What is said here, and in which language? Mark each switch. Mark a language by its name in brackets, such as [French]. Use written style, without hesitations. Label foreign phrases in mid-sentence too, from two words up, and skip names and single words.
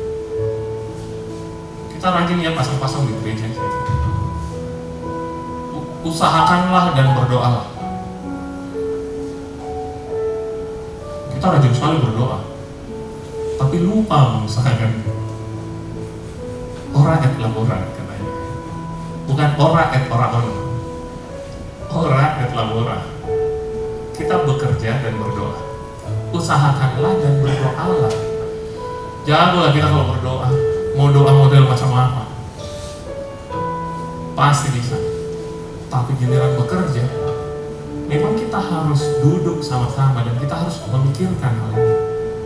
[Indonesian] Kita rajin ya pasang-pasang di gereja. Usahakanlah dan berdoalah. Kita rajin sekali berdoa, tapi lupa mengusahakan. [Latin] Ora et labora [Indonesian] katanya, bukan [Latin] ora et oraon. Ora et labora. [Indonesian] Kita bekerja dan berdoa. Usahakanlah dan berdoalah. Jagolah kita kalau berdoa. Mau doa model macam apa? Pasti bisa. Tapi giliran bekerja, memang kita harus duduk sama-sama dan kita harus memikirkan hal ini.